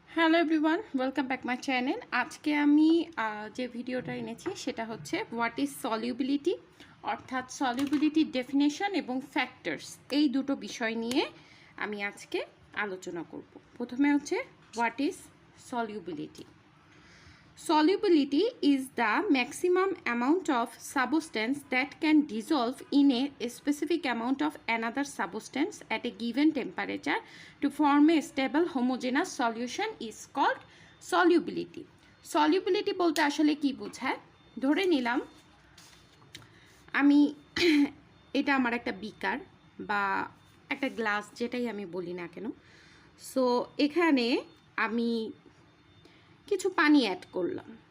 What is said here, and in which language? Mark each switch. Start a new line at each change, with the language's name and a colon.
English: Hello everyone, welcome back my channel.
Bangla: আজকে আমি যে ভিডিওটা এনেছি সেটা হচ্ছে
English: what is solubility,
Bangla: অর্থাৎ সলিউবিলিটির ডেফিনেশন এবং ফ্যাক্টরস, এই দুটো বিষয় নিয়ে আমি আজকে আলোচনা করব। প্রথমে হচ্ছে
English: What is solubility. Solubility is the maximum amount of substance that can dissolve in a specific amount of another substance at a given temperature to form a stable homogeneous solution is called solubility.
Bangla: Solubility বলতে আসলে কি বোঝায়? ধরে নিলাম আমি এটা আমার একটা বিকার বা একটা গ্লাস, যেটাই আমি বলি না কেন। সো এখানে আমি কিছু পানি অ্যাড করলাম।